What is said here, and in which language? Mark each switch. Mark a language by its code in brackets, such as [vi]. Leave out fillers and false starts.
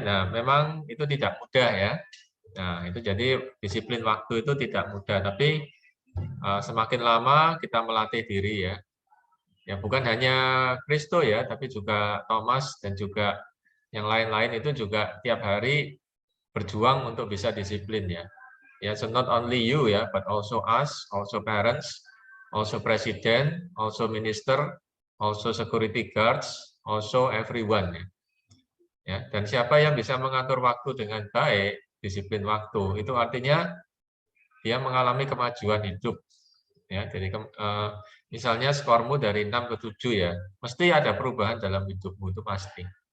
[id] Nah, memang itu tidak mudah ya. Nah, itu jadi disiplin waktu itu tidak mudah, tapi semakin lama kita melatih diri ya. Ya, bukan hanya Kristo ya, tapi juga Thomas dan juga yang lain-lain itu juga tiap hari berjuang untuk bisa disiplin ya. [en] Ya, so not only you ya, but also us, also parents, also president, also minister, also security guards, also everyone ya. [id] Ya, dan siapa yang bisa mengatur waktu dengan baik, disiplin waktu, itu artinya dia mengalami kemajuan hidup. Ya, jadi misalnya skormu dari 6 ke 7 ya, mesti ada perubahan dalam hidupmu itu pasti.